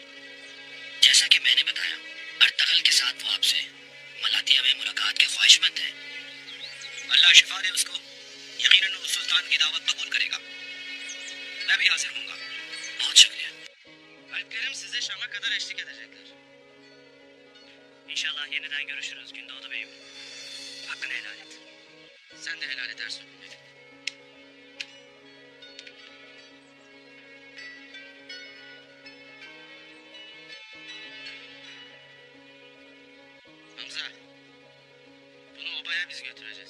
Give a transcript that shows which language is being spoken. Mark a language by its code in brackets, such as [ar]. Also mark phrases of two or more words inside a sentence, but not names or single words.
[ur] جیسا کہ میں نے بتایا، ارطغرل کے ساتھ وہ آپ سے ملاطیہ میں ملاقات کے خواہشمند ہے. اللہ شفا دے اس کو، یقیناً وہ سلطان کی دعوت قبول کرے گا. میں بھی حاضر ہوں گا. بہت شکریہ. [tr] Alplerim size Şam'a kadar eşlik edecekler. İnşallah yeniden görüşürüz Gündoğdu Bey'im. Hakkını helal et. Sen de helal edersin. Hamza, bunu obaya biz götüreceğiz.